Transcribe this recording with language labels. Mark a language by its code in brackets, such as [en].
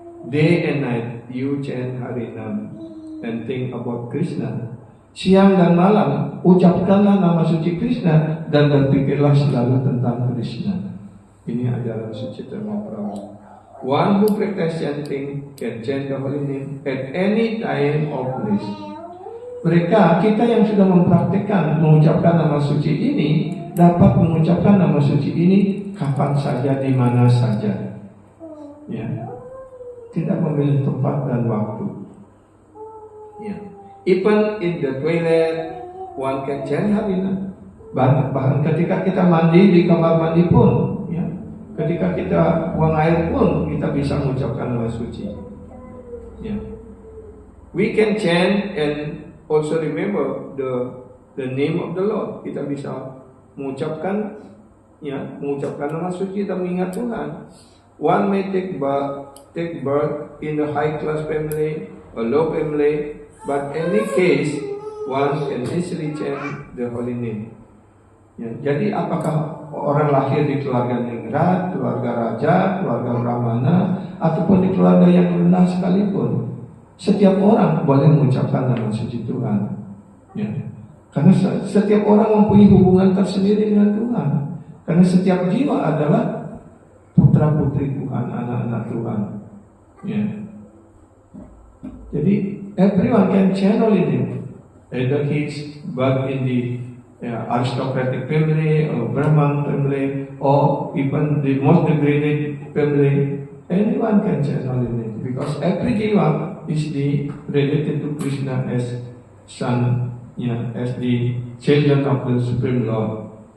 [en] Day and night you chant Harinam and think about Krishna. [id] Siang dan malam ucapkanlah nama suci Krishna dan berpikirlah selalu tentang Krishna. Ini ajaran suci Mahaprabhu. [en] One who practice chanting can chant the holy name at any time or place. [id] Mereka, kita yang sudah mempraktikkan mengucapkan nama suci ini, dapat mengucapkan nama suci ini kapan saja, di mana saja. Ya, tidak memilih tempat dan waktu. [en] Ya. Even in the toilet, one can chant Harinam. [id] Bahkan ketika kita mandi di kamar mandi pun, ya, ketika kita buang air pun, kita bisa mengucapkan nama suci. Ya. [en] We can chant and also remember the name of the Lord. [id] Kita bisa mengucapkan, ya, mengucapkan nama suci dan mengingat Tuhan. [en] One may take birth in a high class family, a low family. But any case, one can easily chant the holy name. [id] Ya, jadi apakah orang lahir di keluarga ningrat, keluarga raja, keluarga brahmana, ataupun di keluarga yang rendah sekalipun, setiap orang boleh mengucapkan nama suci Tuhan. Ya. Karena setiap orang mempunyai hubungan tersendiri dengan Tuhan. Karena setiap jiwa adalah putra putri Tuhan, anak-anak Tuhan. Ya. [en] Jadi everyone can chant holy name, either he's born in the aristocratic family or Brahman family or even the most degraded family. Anyone can chant holy name because every jiva is related to Krishna as son, as the children of the Supreme Lord.